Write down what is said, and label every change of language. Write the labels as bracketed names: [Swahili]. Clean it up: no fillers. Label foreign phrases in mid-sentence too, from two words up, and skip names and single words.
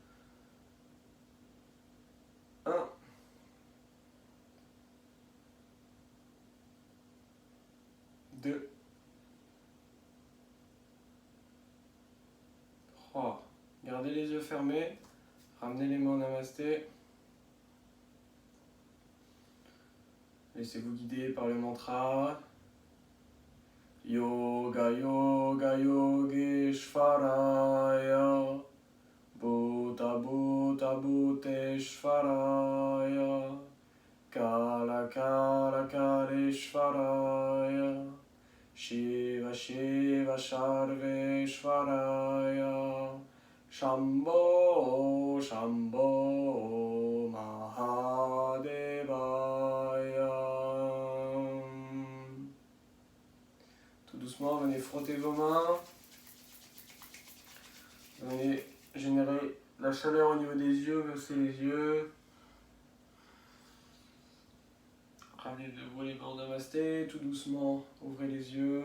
[French] 1. 2. 3. Gardez les yeux fermés. Ramenez les mains en namasté. Laissez-vous guider par le mantra. [Sanskrit] Yoga, yoga, yogeshvaraya. Bhuta, bhuta, bhuteshvaraya. Kala, kala, kaleshvaraya. Shiva, shiva, sharveshvaraya. Shambho, shambho, mahadevaya. [French] Tout doucement, venez frotter vos mains. Venez générer la chaleur au niveau des yeux, baissez les yeux. Ramenez de vous les mains en namasté, tout doucement, ouvrez les yeux.